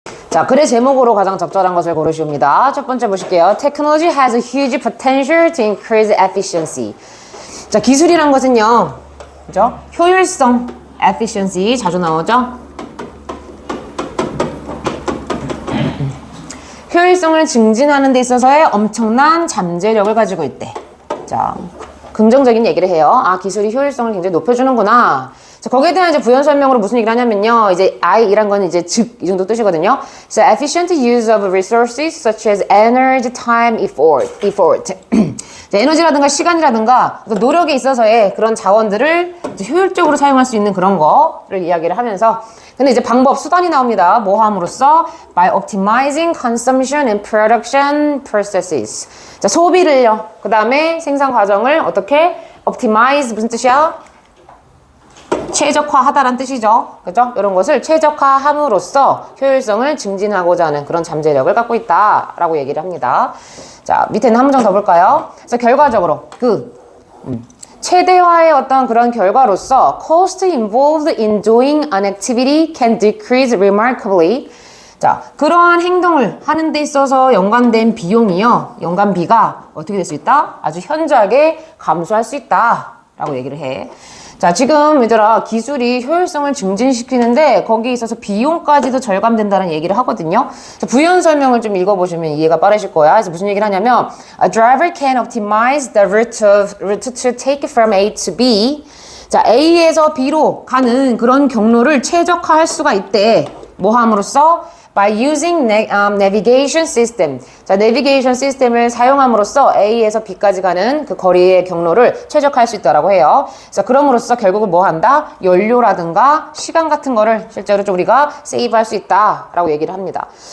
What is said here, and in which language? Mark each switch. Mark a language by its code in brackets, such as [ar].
[ko] 자, 글의 제목으로 가장 적절한 것을 고르시옵니다. 첫 번째 보실게요. [en] Technology has a huge potential to increase efficiency. [ko] 자, 기술이란 것은요, 그죠? 효율성, efficiency 자주 나오죠? 효율성을 증진하는 데 있어서의 엄청난 잠재력을 가지고 있대. 자, 긍정적인 얘기를 해요. 아, 기술이 효율성을 굉장히 높여주는구나. 자, 거기에 대한 이제 부연 설명으로 무슨 얘기를 하냐면요. 이제 I이란 건 이제 즉, 이 정도 뜻이거든요. [en] So, efficient use of resources such as energy, time, effort. [ko] 자, 에너지라든가 시간이라든가 노력에 있어서의 그런 자원들을 이제 효율적으로 사용할 수 있는 그런 거를 이야기를 하면서 근데 이제 방법, 수단이 나옵니다. 뭐 함으로써? [en] By optimizing consumption and production processes. [ko] 자, 소비를요. 그 다음에 생산 과정을 어떻게? optimize 무슨 뜻이야? 최적화하다란 뜻이죠. 그죠? 이런 것을 최적화함으로써 효율성을 증진하고자 하는 그런 잠재력을 갖고 있다라고 얘기를 합니다. 자, 밑에는 한 문장 더 볼까요? 그래서 결과적으로 최대화의 어떤 그런 결과로서 [en] cost involved in doing an activity can decrease remarkably. [ko] 자, 그러한 행동을 하는 데 있어서 연관된 비용이요. 연관비가 어떻게 될 수 있다? 아주 현저하게 감소할 수 있다라고 얘기를 해. 자, 지금 얘들아 기술이 효율성을 증진시키는데 거기에 있어서 비용까지도 절감된다는 얘기를 하거든요. 자, 부연 설명을 좀 읽어보시면 이해가 빠르실 거야. 그래서 무슨 얘기를 하냐면 [en] A driver can optimize the route to take from A to B. [ko] 자, A에서 B로 가는 그런 경로를 최적화할 수가 있대. 뭐 함으로써? [en] By using navigation system. [ko] 자, 내비게이션 시스템을 사용함으로써 A에서 B까지 가는 그 거리의 경로를 최적화할 수 있다라고 해요. 그래서 그럼으로써 결국은 뭐 한다? 연료라든가 시간 같은 거를 실제로 좀 우리가 세이브할 수 있다라고 얘기를 합니다.